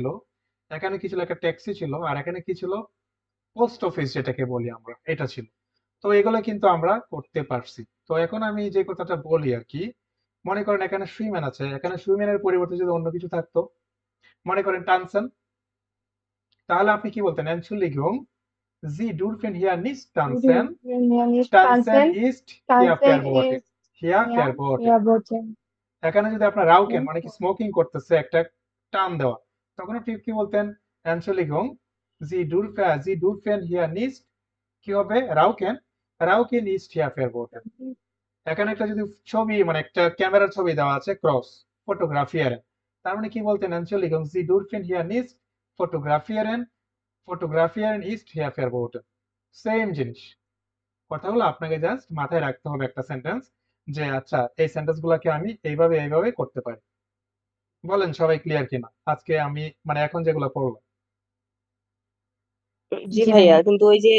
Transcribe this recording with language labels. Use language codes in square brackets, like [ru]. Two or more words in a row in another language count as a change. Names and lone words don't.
[bn] এখানে কি ছিল? একটা ট্যাক্সি ছিল। আর এখানে কি ছিল? পোস্ট অফিস যেটাকে বলি আমরা, এটা ছিল। তো এগুলো কিন্তু আমরা করতে পারছি। তো এখন আমি যে কথাটা বলি আর কি, মনে করেন এখানে সুইম্যান আছে, এখানে সুইম্যানের পরিবর্তে যদি অন্য কিছু থাকতো, মনে করেন টানসেন, তাহলে আপনি কি বলতেন? [de] Entschuldigung, Sie dürfen hier nicht tanzen. Wenn wir nicht Tanzen tanzen, ist hier tanzen verboten. ist Hier ja verboten. verboten. [bn] এখানে যদি আপনার রাউকেন মানে কি স্মোকিং করতেছে একটা টান দেওয়া, তখন আপনি কি বলতেন? [de] Entschuldigung, Sie dürfen hier nicht, [bn] কি হবে? [de] Rauchen, Rauchen ist hier verboten. [bn] এখানে একটা যদি ছবি মানে একটা ক্যামেরার ছবি দেওয়া আছে ক্রস, ফটোগ্রাফিয়ারেন, তার মানে কি বলতেন? [de] Entschuldigung, Sie dürfen hier nicht fotografieren, fotografieren ist hier verboten। [bn] সেম জিনিস। কথা হলো আপনাকে জাস্ট মাথায় রাখতে হবে একটা সেন্টেন্স, যে আচ্ছা এই সেন্টেন্স গুলাকে আমি এইভাবে এইভাবে করতে পারি। বলেন সবাই ক্লিয়ার কিনা আজকে আমি মানে এখন যেগুলো পড়লাম? জি জি ভাইয়া, ভাইয়া। কিন্তু ওই যে